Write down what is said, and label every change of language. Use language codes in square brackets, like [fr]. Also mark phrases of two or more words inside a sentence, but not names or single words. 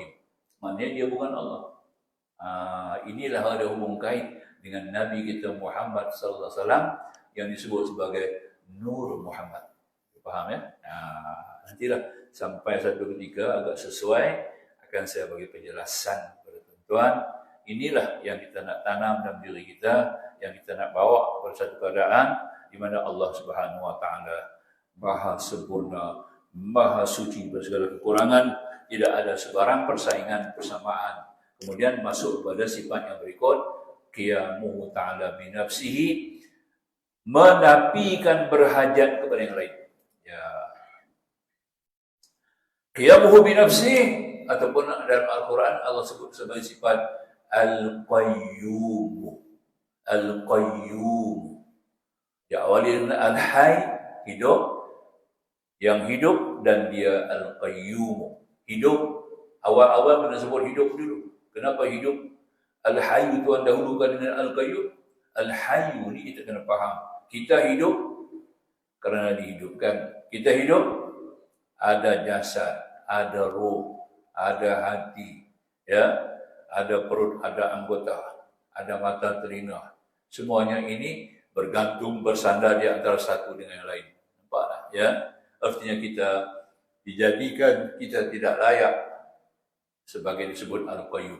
[ms] Maknanya dia bukan Allah. Inilah ada hubung kait dengan Nabi kita Muhammad [ar] صلى الله عليه وسلم [ms] yang disebut sebagai Nur Muhammad. Faham ya? Nantilah sampai satu ketika agak sesuai akan saya bagi penjelasan kepada tuan-tuan. Inilah yang kita nak tanam dalam diri kita, yang kita nak bawa kepada satu keadaan di mana Allah [ar] سبحانه وتعالى [ms] Maha sempurna, Maha suci dari segala kekurangan, tidak ada sebarang persaingan, persamaan. Kemudian masuk kepada sifat yang berikut, [ar] قيامه تعالى بنفسه, [ms] menafikan berhajat kepada yang lain. Ya. [ar] قيامه بنفسه, [ms] ataupun dalam Al-Quran Allah sebut sebagai sifat Al-Qayyum. Al-Qayyum. Ya, awalnya Al-Hayy, hidup, yang hidup, dan dia Al-Qayyum. Hidup, awal-awal kena sebut hidup dulu. Kenapa hidup? Al-Hayy Tuhan dahulukan dengan Al-Qayyum. Al-Hayy ni kita kena faham. Kita hidup kerana dihidupkan. Kita hidup ada jasad, ada roh, ada hati, ya, ada perut, ada anggota, ada mata, telinga. Semuanya ini bergantung, bersandar di antara satu dengan yang lain. Nampak tak? Ya? Artinya kita dijadikan kita tidak layak sebagai disebut Al-Qayyum.